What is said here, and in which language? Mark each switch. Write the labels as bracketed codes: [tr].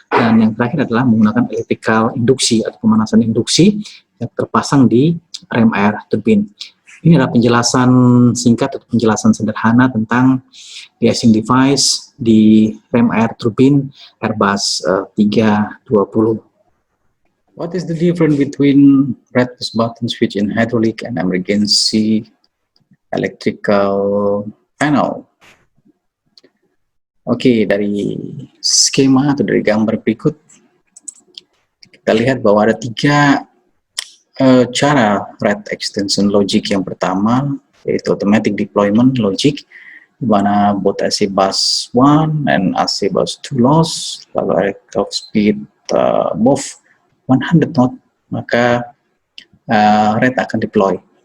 [id] Dan yang terakhir adalah menggunakan electrical induksi atau pemanasan induksi yang terpasang di rem air turbine. Ini adalah penjelasan singkat atau penjelasan sederhana tentang de-icing device di rem air turbine Airbus 320. [en] What is the difference between red push button switch in hydraulic and emergency electrical panel? [id] Oke, dari skema atau dari gambar berikut kita lihat bahwa ada tiga cara red extension logic. Yang pertama yaitu automatic deployment logic, di mana [en] both AC bus 1 and AC bus 2 loss, [id] lalu [en] aircraft speed above 100 knot, [id] maka red akan deploy.